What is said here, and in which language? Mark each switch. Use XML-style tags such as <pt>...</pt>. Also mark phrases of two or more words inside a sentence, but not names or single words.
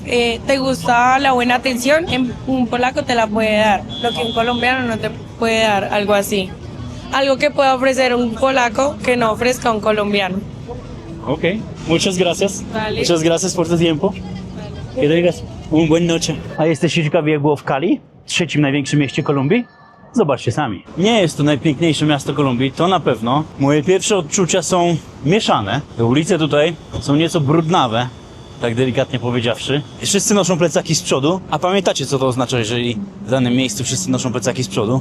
<es>¿Te gusta la buena atención? Un polaco te la puede dar, lo que un colombiano no te puede dar, algo así. Algo que pueda ofrecer un polaco que no ofrezca un colombiano. Ok, muchas gracias. Vale. Muchas gracias por tu tiempo. Que tengas una buena noche.</es> <pl>A jesteście ciekawi, jak było w Cali, trzecim największym mieście Kolumbii? Zobaczcie sami. Nie jest to najpiękniejsze miasto Kolumbii, to na pewno. Moje pierwsze odczucia są mieszane. Te ulice tutaj są nieco brudnawe, tak delikatnie powiedziawszy. Wszyscy noszą plecaki z przodu, a pamiętacie, co to oznacza, jeżeli w danym miejscu wszyscy noszą plecaki z przodu?</pl>